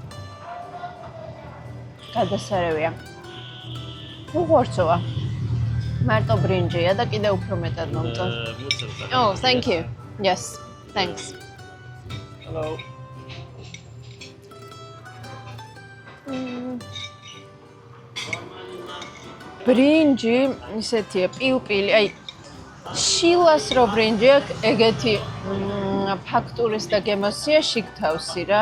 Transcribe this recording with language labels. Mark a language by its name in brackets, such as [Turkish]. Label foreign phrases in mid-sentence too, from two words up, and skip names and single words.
[Georgian] გადასარევია. უღორცოა. მარტო ბრინჯია და კიდე უფრო მეტად მომწონს. [English] Oh, thank you. Yes, thanks. Hello. [Georgian] ბრინჯი ისეთია, პილპილი, აი შილას რო ბრინჯი აქვს, ეგეთი ფაქტურის და გემოსია შიგთავსი რა.